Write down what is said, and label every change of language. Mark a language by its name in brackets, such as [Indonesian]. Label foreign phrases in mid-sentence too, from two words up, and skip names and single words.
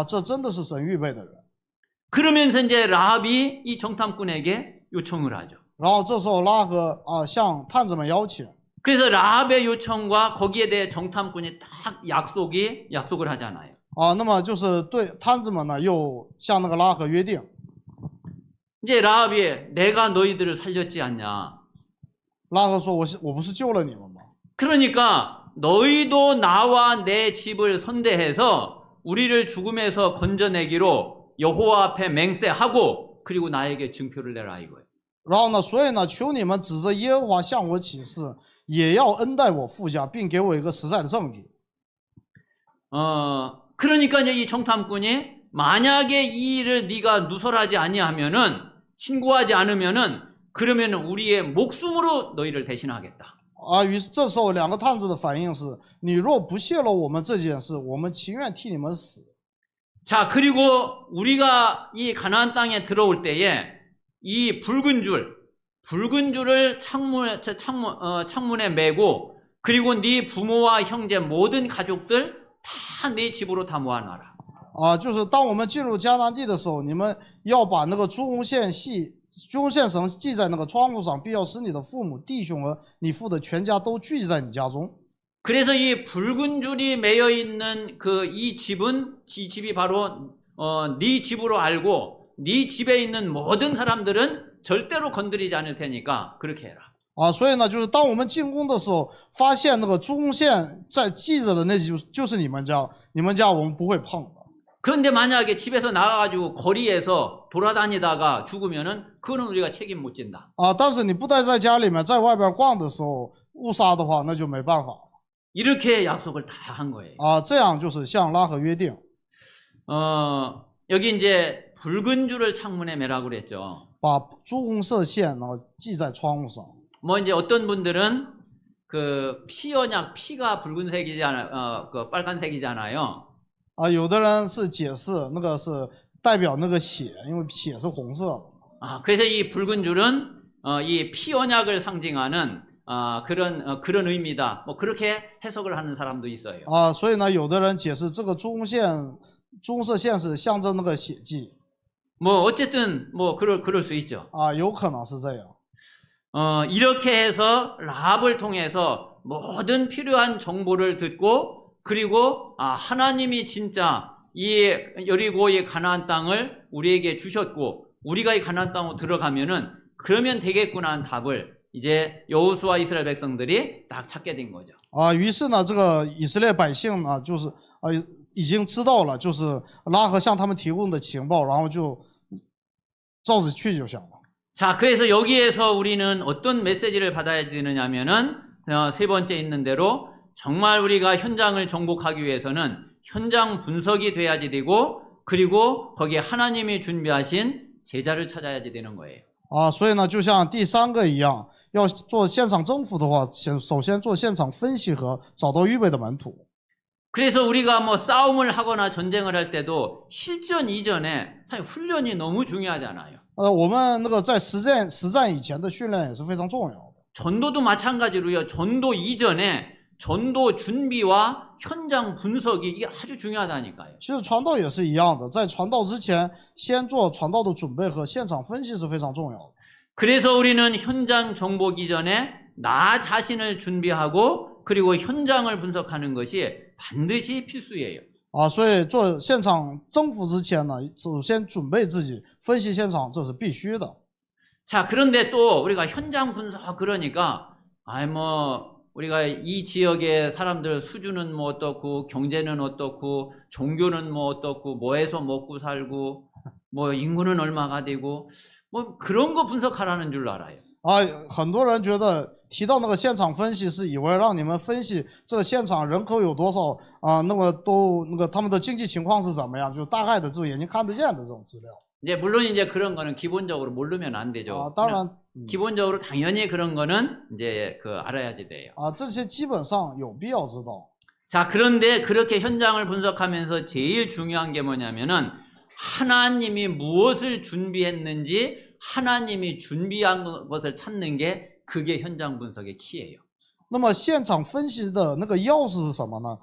[Chinese] 这真的是神预备的人。 [Korean] 그러면서 이제 라합이 이 정탐꾼에게 요청을 하죠. [Chinese] 然后这时候拉合向探子们邀请。 [Korean] 그래서 라합의 요청과 거기에 대해 정탐꾼이 딱 약속을 하잖아요. [Chinese] 那么就是对探子们呢，又向那个拉合约定。 [Korean] 이제 라합이 내가 너희들을 살렸지 않냐. [Chinese] 拉合说：“我不是救了你们吗？ [Korean] 그러니까 너희도 나와 내 집을 선대해서 우리를 죽음에서 건져내기로 여호와 앞에 맹세하고 그리고 나에게 증표를 내라 이거예요. [Chinese] 然后呢，所以呢，求你们指着耶和华向我起誓，也要恩待我父家，并给我一个实在的证据。” [Korean] 그러니까 이제 이 정탐꾼이 만약에 이 일을 네가 누설하지 아니하면은 신고하지 않으면은 그러면 우리의 목숨으로 너희를 대신하겠다. [Chinese] 于是这时候两个探子的反应是：你若不泄露我们这件事，我们情愿替你们死。 [Korean] 자, 그리고 우리가 이 가나안 땅에 들어올 때에 이 붉은 줄을 창문에 매고 그리고 네 부모와 형제 모든 가족들 다 네 집으로 다 모아놔라. [Chinese] 就是当我们进入迦南地的时候，你们要把那个朱红线绳系在那个窗户上，必要使你的父母、弟兄和你父的全家都聚集在你家中。 [Korean] 그래서 이 붉은 줄이 매여 있는 이 집이 바로 네 집으로 알고 네 집에 있는 모든 사람들은 절대로 건드리지 않을 테니까 그렇게 해라. [Chinese] 所以呢，就是当我们进宫的时候，发现那个朱红线在系着的那就是你们家，你们家我们不会碰的。 [Korean] 그런데 만약에 집에서 나가가지고 거리에서 돌아다니다가 죽으면은 그거는 우리가 책임 못 진다. [Chinese] 但是你不待在家里面，在外边逛的时候误杀的话，那就没办法。 [Korean] 이렇게 약속을 다 한 거예요. [Chinese] 这样就是向拉合约定。 [Korean] 여기 이제 붉은 줄을 창문에 매라고 그랬죠. [Chinese] 把朱红色线呢系在窗户上。 [Korean] 뭐 이제 어떤 분들은 피가 붉은색이잖아요. 빨간색이잖아요. [Chinese] 有的人是解释那个是代表那个血，因为血是红色的。 [Korean] 그래서 이 붉은 줄은 이 피언약을 상징하는 그런 의미다. 뭐 그렇게 해석을 하는 사람도 있어요. [Chinese] 所以呢，有的人解释这个朱红色线是象征那个血迹。 [Korean] 뭐 어쨌든 뭐 그럴 수 있죠. [Chinese] 有可能是这样。 [Korean] 이렇게 해서 라합을 통해서 모든 필요한 정보를 듣고 그리고 하나님이 진짜 이 여리고의 가나안 땅을 우리에게 주셨고 우리가 이 가나안 땅으로 들어가면은 그러면 되겠구나 하는 답을 이제 여호수아 이스라엘 백성들이 딱 찾게 된 거죠. [Chinese] 于是呢，这个以色列百姓呢，就是已经知道了，就是拉合向他们提供的情报，然后就照着去就行了。 [Korean] 자, 그래서 여기에서 우리는 어떤 메시지를 받아야 되느냐면은 세 번째 있는 대로 정말 우리가 현장을 정복하기 위해서는 현장 분석이 돼야지 되고 그리고 거기에 하나님이 준비하신 제자를 찾아야지 되는 거예요. [Chinese] 所以呢，就像第三个一样，要做现场征服的话，首先做现场分析和找到预备的门徒。 [Korean] 그래서 우리가 뭐 싸움을 하거나 전쟁을 할 때도 실전 이전에 사실 훈련이 너무 중요하잖아요. [Chinese] 我们那个在实战以前的训练也是非常重要的。 [Korean] 전도도 마찬가지로요. 전도 이전에 전도 준비와 현장 분석이 이게 아주 중요하다니까요. [Chinese] 其实传道也是一样的，在传道之前，先做传道的准备和现场分析是非常重要的。 [Korean] 그래서 우리는 현장 정보기 전에 나 자신을 준비하고 그리고 현장을 분석하는 것이 반드시 필수예요. [Chinese] 所以做现场征服之前呢，首先准备自己，分析现场，这是必须的。 [Korean] 자, 그런데 또 우리가 현장 분석 그러니까 우리가 이 지역의 사람들 수준은 뭐 어떻고 경제는 어떻고 종교는 뭐 어떻고 뭐해서 먹고 살고 뭐 인구는 얼마가 되고 뭐 그런 거 분석하라는 줄 알아요. [Chinese] 很多人觉得提到那个现场分析是以为让你们分析这个现场人口有多少那么他们的经济情况是怎么样，就大概的这种眼睛看得见的这种资料。 [Korean] 이제 물론 이제 그런 거는 기본적으로 모르면 안 되죠. [Chinese] 当然， [Korean] 기본적으로 당연히 그런 거는 이제 알아야지 돼요. [Chinese] 这些基本上有必要知道。 [Korean] 자, 그런데 그렇게 현장을 분석하면서 제일 중요한 게 뭐냐면은 하나님이 무엇을 준비했는지 하나님이 준비한 것을 찾는 게 그게 현장 분석의 키예요. [Chinese] 那么现场分析的那个钥匙是什么呢？